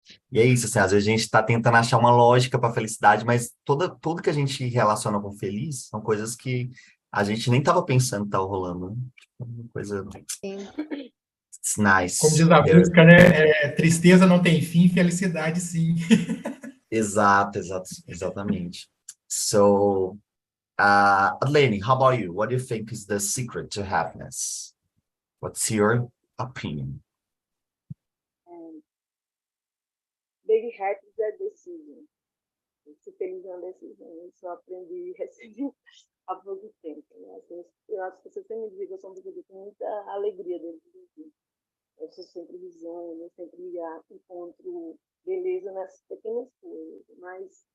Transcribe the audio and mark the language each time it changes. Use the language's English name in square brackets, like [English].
[Portuguese] E é isso, assim, às vezes a gente está tentando achar uma lógica para a felicidade, mas tudo que a gente relaciona com feliz são coisas que a gente nem estava pensando que estava rolando, né? Uma coisa... [English] It's nice. [Portuguese] Como diz a música, né? Tristeza não tem fim, felicidade sim. Exatamente. [English] So, Adlene, how about you? What do you think is the secret to happiness? What's your opinion? big happiness [Portuguese] é decision. Se feliz é uma decisão. Isso eu aprendi recente há pouco tempo. Né? Assim, eu acho que você sempre me diz que eu sou uma pessoa com muita alegria dentro de mim. Eu sou sempre risonha, eu sempre encontro beleza nas pequenas coisas, mas